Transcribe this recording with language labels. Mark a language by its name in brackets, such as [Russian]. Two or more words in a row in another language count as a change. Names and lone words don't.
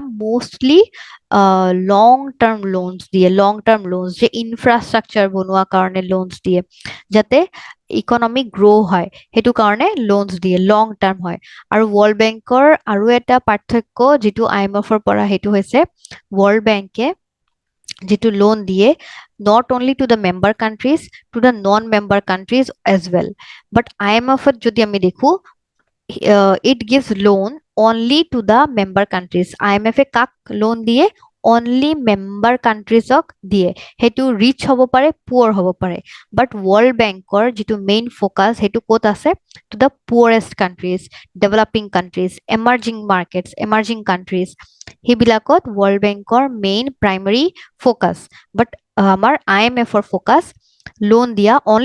[English] Mostly long term loans [Assamese] যে ইনফ্ৰাষ্ট্ৰাকচাৰ বনোৱাৰ কাৰণে লোনছ দিয়ে, যাতে [English] economy grow' [Assamese] হয় সেইটো কাৰণে লোনছ দিয়ে, [English] long term [Assamese] হয়। আৰু ৱৰ্ল্ড বেংকৰ আৰু এটা পাৰ্থক্য যিটো IMF-ৰ পৰা, সেইটো হৈছে ৱৰ্ল্ড বেংকে যিটো লোন দিয়ে [English] not only to the member countries, to the non-member countries as well. But [Assamese] IMF-ত যদি আমি দেখো [English] it gives loan only to the member countries. [Assamese] IMF-এ কাক লোন দিয়ে? [English] only member countries [Assamese] দিয়ে সেইটো ৰিচ হ'ব পাৰে পুৱাৰ হ'ব পাৰে বাট ৱৰ্ল্ড বেংকৰ যিটো [English] main focus [Assamese] সেইটো ক'ত আছে [English] to the poorest countries developing countries emerging markets emerging countries [Assamese] সেইবিলাকত ৱৰ্ল্ড বেংকৰ [English] main primary focus [Assamese] বাট আমাৰ IMFৰ ফ'কাছ লোন দিয়া অনলি